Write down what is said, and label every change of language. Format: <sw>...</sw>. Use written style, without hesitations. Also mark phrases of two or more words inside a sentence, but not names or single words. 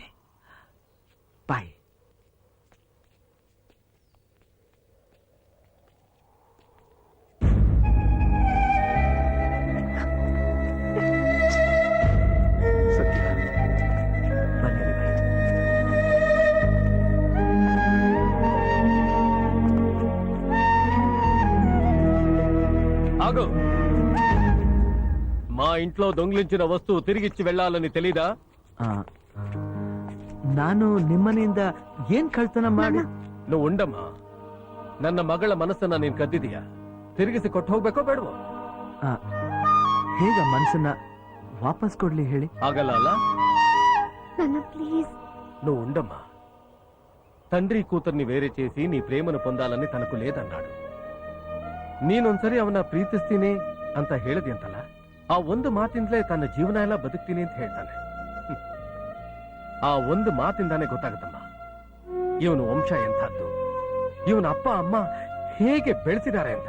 <kn>ಬಾಯ್. ಸತ್ಯ, ಬನ್ನಿ ಬಾಯ್.</kn> <te>ఆగు. మా ఇంట్లో దొంగిలించిన వస్తువు తిరిగిచ్చి వెళ్ళాలని తెలీదా?</te> <kn>ನಾನು ನಿಮ್ಮನೆಯಿಂದ ಏನ್ ಕಳ್ತನ ಮಾಡಿ?</kn> <te>నువ్వు ఉండమ్మా.</te> <kn>ನನ್ನ ಮಗಳ ಮನಸ್ಸನ್ನ ನೀನ್ ಕದ್ದಿದೀಯಾ, ತಿರುಗಿಸಿ ಕೊಟ್ಟು ಹೋಗ್ಬೇಕೋ ಬೇಡವೋ? ಹೇಗ ಮನಸ್ಸನ್ನ ವಾಪಸ್ ಕೊಡ್ಲಿ ಹೇಳಿ? ಆಗಲ್ಲ ಅಲ್ಲ?</kn> <te>ప్లీజ్. నువ్వు ఉండమ్మా. తండ్రి కూతుర్ని వేరే చేసి నీ ప్రేమను పొందాలని తనకు లేదన్నాడు.</te> <kn>ನೀನೊಂದ್ಸರಿ ಅವನ ಪ್ರೀತಿಸ್ತೀನಿ ಅಂತ ಹೇಳಿದೆ ಅಂತಲ್ಲ, ಆ ಒಂದು ಮಾತಿಂದಲೇ ತನ್ನ ಜೀವನ ಎಲ್ಲ ಬದುಕ್ತೀನಿ ಅಂತ ಹೇಳ್ತಾನೆ. ಆ ಒಂದು ಮಾತಿಂದಾನೆ ಗೊತ್ತಾಗುತ್ತಮ್ಮ ಇವನು ವಂಶ ಎಂಥದ್ದು, ಇವನ ಅಪ್ಪ ಅಮ್ಮ ಹೇಗೆ ಬೆಳೆಸಿದ್ದಾರೆ ಅಂತ.</kn>